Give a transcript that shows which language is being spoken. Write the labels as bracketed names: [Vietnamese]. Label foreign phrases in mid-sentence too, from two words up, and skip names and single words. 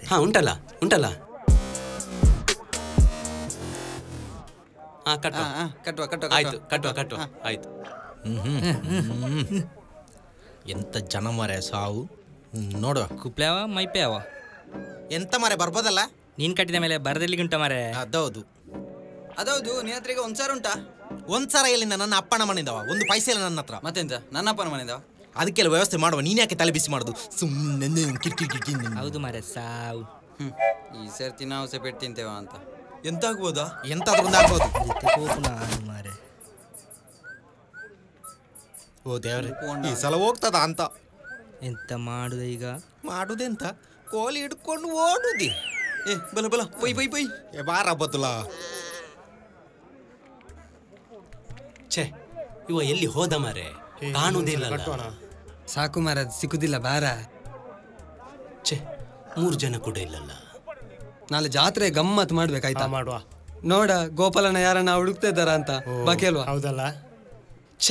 [Kannada] ಹಾ ಉಂಟಲ್ಲ ಉಂಟಲ್ಲ. ಹಾ ಕಟ್ಟುವ ಕಟ್ಟುವ ಕಟ್ಟುವ ಆಯ್ತು, ಕಟ್ಟುವ ಕಟ್ಟುವ ಆಯ್ತು. ಎಂತ ಜನ ಮಾರೆ ಸಾವು ನೋಡುವ. ಕುಪ್ಲೆ ಅವ ಮೈಪೆ ಅವ. ಎಂತ ಮಾರೆ ಬರ್ಬೋದಲ್ಲ? ನೀನ್ ಕಟ್ಟಿದ ಮೇಲೆ ಬರದಲ್ಲಿ ಉಂಟ ಮಾರೆ. ಅದೌದು ಅದೌದು. ನಿನ್ನ ಹತ್ರ ಈಗ 1,000 ಉಂಟಾ? 1,000 ಎಲ್ಲಿಂದ? ನನ್ನ ಅಪ್ಪನ ಮನೆಯಿಂದವ, ಒಂದು ಪೈಸೆ ಇಲ್ಲ ನನ್ನ ಹತ್ರ. ಮತ್ತೆಂತ ನನ್ನ ಅಪ್ಪನ ಮನೆಯಿಂದ? ಅದಕ್ಕೆಲ್ಲ ವ್ಯವಸ್ಥೆ ಮಾಡುವ, ನೀನ್ ಯಾಕೆ ತಲೆ ಬಿಸಿ ಮಾಡುದು ಸುಮ್ಮನೆ ಕಿರ್ಕಿರಿ. ಹೌದು ಮಾರೆ ಸಾವು. ಈ ಸರ್ತಿ ನಾವು ಸೆಪೆಟ್ ತಿಂತೇವ ಅಂತ. ಎಂತ ಆಗ್ಬೋದಾ? ಎಂತಾದ್ರೂ ಒಂದು ಆಗ್ಬೋದು ಮಾರೆ. ಓ ದೇವ್ರೆ, ಈ ಸಲ ಹೋಗ್ತದ ಅಂತ. ಎಂತ ಮಾಡುದ ಈಗ? ಮಾಡುದೆಂತ, ಕೋಲಿ ಹಿಡ್ಕೊಂಡು ಓಡುದಿ. [Tulu] ಏ ಬಲ ಬಲ ಪೊಯ್ ಪೊಯ್ ಪೊಯ್. [Kannada] ಏ ಬಾರ ಬತ್ತುಲ. ಛೇ, ಇವ ಎಲ್ಲಿ ಹೋದ ಮಾರೆ? ಕಾಣುವುದಿಲ್ಲ. ಸಾಕು ಮಾರ, ಸಿಕ್ಕುದಿಲ್ಲ ಬಾರ. ಛೇ, 3 ಜನ ಕೂಡ ಇಲ್ಲಲ್ಲ. ನಾಳೆ ಜಾತ್ರೆ ಗಮ್ಮತ್ ಮಾಡ್ಬೇಕಾಯ್ತಾ? ಮಾಡುವ. ನೋಡ ಗೋಪಾಲಣ್ಣ ಯಾರನ್ನ ಹುಡುಕ್ತಾ ಇದ್ದಾರ ಅಂತ ಬಾಕಿ ಅಲ್ವಾ? ಹೌದಲ್ಲ. ಛೇ,